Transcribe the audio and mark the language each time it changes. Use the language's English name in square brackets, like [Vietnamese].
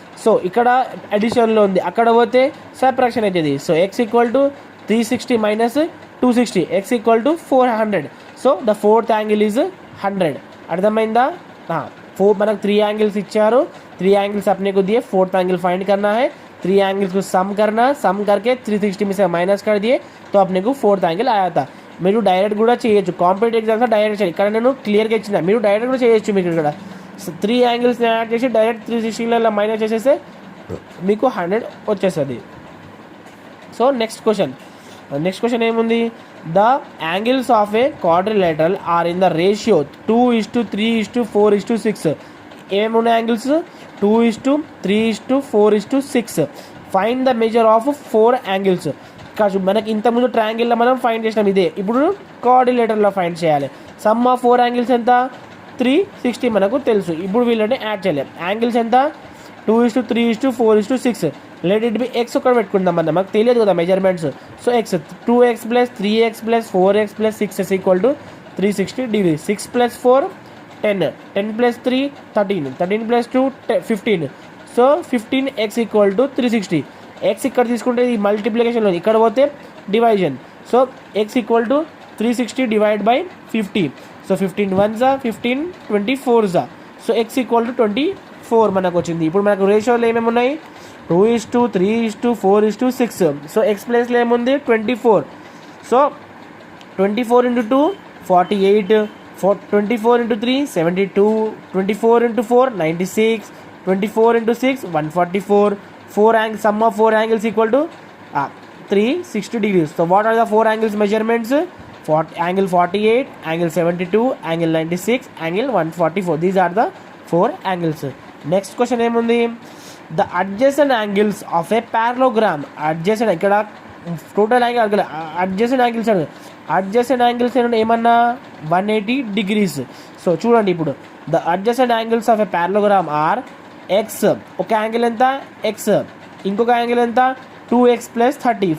[Telugu] So ఇక్కడ అడిషన్లో ఉంది, అక్కడ పోతే సబ్ట్రాక్షన్ అవుతుంది. [English] So x equal to 360 minus 260, x equal to 400. So the fourth angle is 100. [Telugu] అర్థమైందా? మనకు [Hindi] 3 एंगल्स इच्छारो, 3 एंगल्स अपने को दिए, फोर्थ एंगल फाइंड करना है. 3 एंगल्स को सम करके 360 में से माइनस कर दिए तो अपने को फोर्थ एंगल आया था. [Telugu] మీరు డైరెక్ట్ కూడా చేయొచ్చు, కాంపిటేటివ్ ఎగ్జామ్స్లో డైరెక్ట్ చేయాలి. ఇక్కడ నేను క్లియర్గా ఇచ్చిన, మీరు డైరెక్ట్ కూడా చేయొచ్చు. మీకు ఇక్కడ 3 యాంగిల్స్ని యాడ్ చేసి డైరెక్ట్ 360లో మైనస్ చేసేస్తే మీకు 100 వచ్చేస్తుంది. సో నెక్స్ట్ క్వశ్చన్ ఏముంది? [English] The angles of a quadrilateral are in the ratio 2:3:4:6. ఏమున్నాయి angles? 2:3:4:6. Find the measure of 4 angles. [Telugu] కాదు, మనకి ఇంతకుముందు ట్రయాంగిల్లో మనం ఫైండ్ చేసినాం ఇదే, ఇప్పుడు కోఆర్డినేటర్లో ఫైండ్ చేయాలి. సమ్ ఆఫ్ 4 యాంగిల్స్ ఎంత? 360 మనకు తెలుసు. ఇప్పుడు వీళ్ళని యాడ్ చేయలేం. యాంగిల్స్ ఎంత? 2:3:4:6. [English] let it be x [Telugu] ఒకటి పెట్టుకుందాం మనం, మాకు తెలియదు కదా measurements. [English] So x 2x + 3x + 4x + 6 = 360 degrees. [Telugu] 6 + 4 10, 10 + 3 13, 13 + 2 15. [English] So 15x = 360. [Telugu] X ఇక్కడ తీసుకుంటే ఈ మల్టిప్లికేషన్లో, ఇక్కడ పోతే డివైజన్. [English] So x = 360 / 50. [Telugu] So 15 1s 15 24s. So x = 24 మనకు వచ్చింది. ఇప్పుడు మనకు రేషియోలు ఏమేమి ఉన్నాయి? 2:3:4:6. సో ఎక్స్ ప్లేస్లో ఏముంది? 24. So 24 × 2 48, 24 × 3 72, 24 × 4 96, 24 × 6 144. [English] Sum of 4 angles equal to 360 degrees. So what are the 4 angles measurements? Angle 48, angle 72, angle 96, angle 144. These are the 4 angles. Next question [Telugu] ఏముంది? [English] The adjacent angles of a parallelogram. [Telugu] Adjacent ఇక్కడ total angle adjacent angles అని, adjacent angles ఏమన్నా 180 degrees. So చూడండి ఇప్పుడు, [English] The adjacent angles of a parallelogram are x. [Telugu] ఒక angle ఎంత? X. ఇంకొక angle ఎంత? 2x + 30.